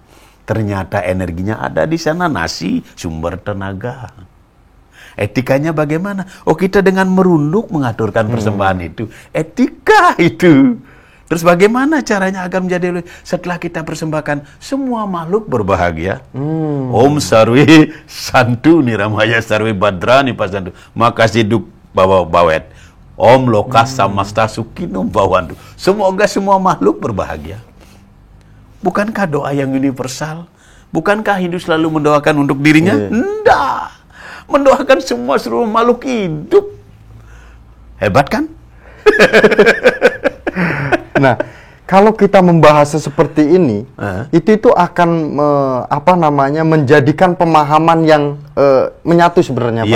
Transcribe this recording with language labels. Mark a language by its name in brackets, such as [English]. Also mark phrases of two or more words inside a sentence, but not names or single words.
[Indonesian] Ternyata energinya ada di sana, nasi, sumber tenaga. Etikanya bagaimana? Oh, kita dengan merunduk mengaturkan persembahan itu. Etika itu. Terus bagaimana caranya agar menjadi setelah kita persembahkan semua makhluk berbahagia? [Sanskrit] Om Sarwi Santu Niramaya Sarwi Badrani Pasantu. [Indonesian] Makasih duk bawa bawet. [Sanskrit] Om Lokas Samasta Sukinum Bawantu. [Indonesian] Semoga semua makhluk berbahagia. Bukankah doa yang universal? Bukankah Hindu selalu mendoakan untuk dirinya? Enggak. Mendoakan semua seluruh makhluk hidup. Hebat kan? Nah, kalau kita membahas seperti ini, itu akan menjadikan pemahaman yang menyatu sebenarnya, Pak.